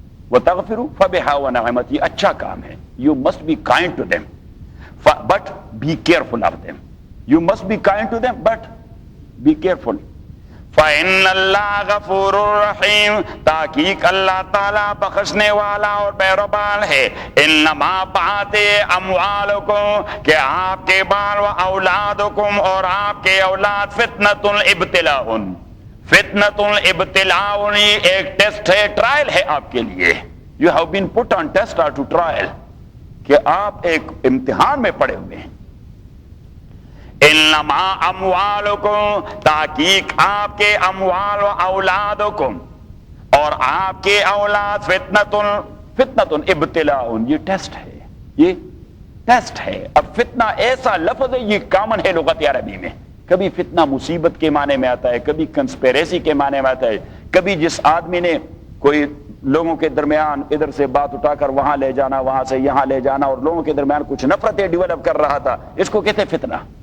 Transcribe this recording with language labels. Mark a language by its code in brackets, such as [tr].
[ar] وَتَغْفِرُوا فَبِهَا وَنَعْمَتْ، [ur] یہ اچھا کام ہے. [en] You must be kind to them but be careful of them. You must be kind to them but be careful. [ar] فَإِنَّ اللَّهَ غَفُورٌ رَحِيمٌ، [ur] تحقیق اللہ تعالیٰ بخشنے والا اور مہربان ہے. [ar] انما بات اموالکم، [ur] کہ آپ کے بال و اولادکم اور آپ کے اولاد فتنۃ ابتلاء، فتنۃ ابتلاء ایک ٹیسٹ ہے، ٹرائل ہے آپ کے لیے. [en] You have been put on test or to trial، [ur] کہ آپ ایک امتحان میں پڑے ہوئے ہیں. [ar] انما اموالکم، [ur] تحقیق آپ کے اموال و اولادکم اور آپ کے اولاد فتنۃ ابتلاء، یہ ٹیسٹ ہے، یہ ٹیسٹ ہے. اب فتنہ ایسا لفظ ہے، یہ کامن ہے لغت عربی میں. کبھی فتنہ مصیبت کے معنی میں آتا ہے، کبھی کنسپیریسی کے معنی میں آتا ہے، کبھی جس آدمی نے کوئی لوگوں کے درمیان ادھر سے بات اٹھا کر وہاں لے جانا، وہاں سے یہاں لے جانا، اور لوگوں کے درمیان کچھ نفرتیں ڈیولپ کر رہا تھا، اس کو کہتے ہیں فتنہ.